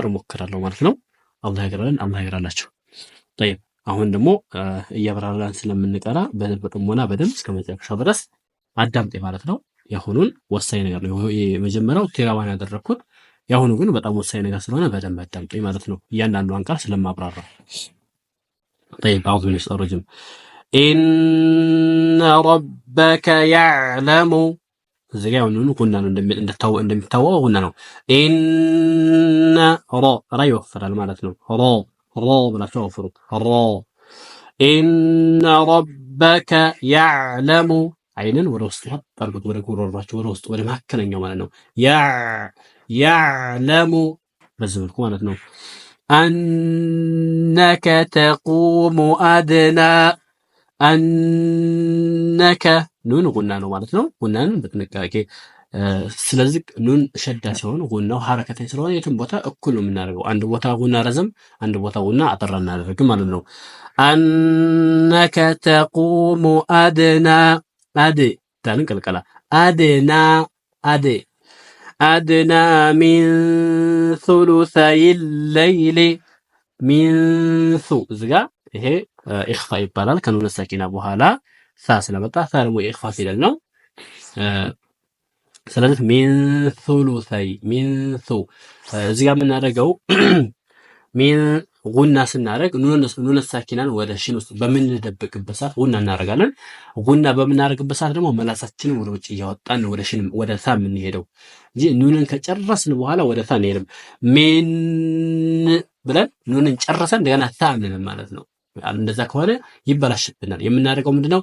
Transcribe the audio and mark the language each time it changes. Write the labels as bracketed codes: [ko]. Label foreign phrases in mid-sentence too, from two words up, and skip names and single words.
[am] እሞክራለሁ ማለት ነው። አላህ ይግራለን። አላህ ይግራላችሁ። طيب አሁን ደግሞ እያብራራን ስለምንቀራ በጥሞና በደንብ እስከ መጨረሻው ድረስ አዳምጤ ማለት ነው። ያሁኑን ወሳኝ ነገር ነው። የመጀመሪያው ቲላዋን ያደረኩት፣ ያሁኑ ግን በጣም ወሳኝ ነገር ስለሆነ በደንብ አዳምጤ ማለት ነው። እያንዳንዷን ቃል ስለማብራራ طيب [ar] أعوذ بالله من الشيطان الرجيم إن ربك يعلم [am] እዚህ ጋር ነው ኩና ነው እንደሚታወቀው ኩና ነው። ኢነ ራ ይወፍራል ማለት ነው። ራ ብላችሁ አወፍሩት። ራ [ar] إن ربك يعلم [am] አይንን ወደ ውስጥ አድርጉት፣ ወደ ጉሮሯችሁ ወደ ውስጥ ወደ መካከለኛው ማለት ነው። ያዕለሙ በዚህ መልኩ ማለት ነው። [ar] أنك تقوم أدنى أنك نون غنا [am] ነው ማለት ነው። ጉናን በጥንቃቄ ስለዚህ ኑን ሸዳ ሲሆን ጉናው ሐረከተኝ ስለሆነ የትም ቦታ እኩል ነው የምናደርገው። አንድ ቦታ ጉና ረዘም፣ አንድ ቦታ ጉና አጠራ እናደርግ ማለት ነው። [ar] أنك تقوم أدنى [am] ታንን ቀልቀላ [ar] أدنى من ثلثي الليل من [am] እዚጋ ይሄ ኢኽፋ ይባላል። ከኑን ሰኪና በኋላ ሳ ስለመጣ ሳ ደግሞ የኢኽፋ ፊደል ነው። ስለዚህ ሚን ሱሉሰይ ሚን ሱ እዚህ ጋር የምናደርገው ሚን ጉና ስናደርግ ኑነ ሳኪናን ወደ ሽን ውስጥ በምንደብቅበት ሰዓት ጉና እናደርጋለን። ጉና በምናደርግበት ሰዓት ደግሞ መላሳችንን ወደ ውጭ እያወጣን ወደ ሽን ወደ ሳ የምንሄደው እንጂ ኑንን ከጨረስን በኋላ ወደ ሳ እንሄድም። ሚን ብለን ኑንን ጨረሰን እንደገና ሳ እንልን ማለት ነው። እንደዛ ከሆነ ይበላሽብናል። የምናደርገው ምንድነው?